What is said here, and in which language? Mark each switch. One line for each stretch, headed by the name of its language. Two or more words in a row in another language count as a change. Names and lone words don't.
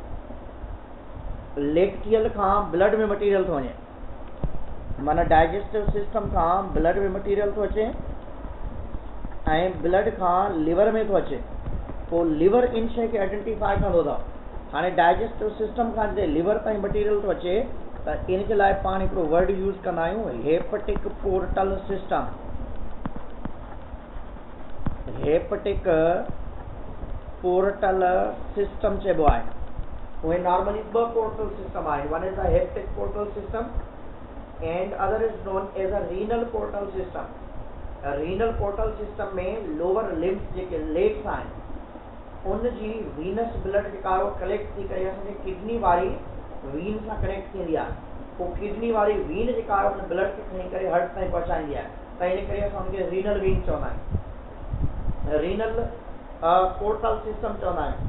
Sindhi: लेक्टियल खां ब्लड में मटीरियल थो वञे, माना
English: digestive system
Sindhi: खां ब्लड में मटीरियल थो अचे ऐं ब्लड खां लिवर में थो अचे। पोइ लिवर इन शइ खे आइडेंटिफाई कंदो अथव। हाणे डाइजेस्टिव सिस्टम खां जॾहिं लिवर ताईं मटीरियल थो अचे त इन जे लाइ पाण हिकिड़ो
English: word use
Sindhi: कंदा आहियूं
English: hepatic portal system. hepatic portal system
Sindhi: चइबो आहे। उहे नॉर्मली ॿ
English: portal system
Sindhi: आहिनि,
English: one is the hepatic portal system and other is known as a renal portal system. renal portal system
Sindhi: में
English: lower limbs
Sindhi: जेके लेग्स आहिनि उन जी
English: venous blood
Sindhi: जेका कलेक्ट थी करे असांजी किडनी वारी वीन सां कनेक्ट थींदी आहे। पोइ किडनी वारी वीन जेका आहे उन ब्लड खे खणी करे हर्ट ताईं पहुचाईंदी आहे त इन करे असां उनखे
English: renal vein
Sindhi: चवंदा आहियूं,
English: renal portal system
Sindhi: चवंदा आहियूं।